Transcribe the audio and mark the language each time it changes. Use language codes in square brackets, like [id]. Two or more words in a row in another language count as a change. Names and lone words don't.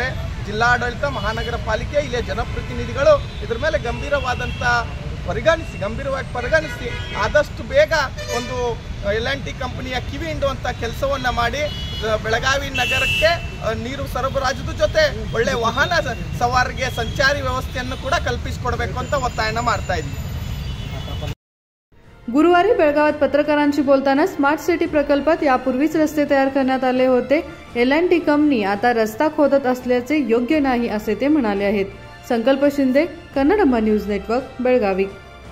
[kn] ಜಿಲ್ಲಾಡಳಿತ, ಮಹಾನಗರ ಪಾಲಿಕೆ, ಇಲ್ಲಿಯ ಜನಪ್ರತಿನಿಧಿಗಳು ಇದ್ರ ಮೇಲೆ ಗಂಭೀರವಾಗಿ ಪರಿಗಣಿಸಿ ಆದಷ್ಟು ಬೇಗ ಒಂದು L&T ಕಂಪನಿಯ ಕಿವಿ ಹಿಂಡುವಂಥ ಕೆಲಸವನ್ನು ಮಾಡಿ ಬೆಳಗಾವಿ ನಗರಕ್ಕೆ ನೀರು ಸರಬರಾಜು ಜೊತೆ ಒಳ್ಳೆ ವಾಹನ ಸವಾರರಿಗೆ ಸಂಚಾರಿ ವ್ಯವಸ್ಥೆಯನ್ನು ಕೂಡ कल्पिಸಿಕೊಡಬೇಕು ಅಂತ ಒತ್ತಾಯನ ಮಾಡ್ತಾ ಇದ್ದೀವಿ. [mr] गुरुवारी बेळगावात पत्रकारांशी बोलताना स्मार्ट सिटी प्रकल्पात यापूर्वीच रस्ते तयार करण्यात आले होते. L&T कंपनी आता रस्ता खोदत असल्याचे योग्य नाही असे ते म्हणाले आहेत. संकल्प शिंदे, कन्नडम्मा न्यूज नेटवर्क, बेळगावी.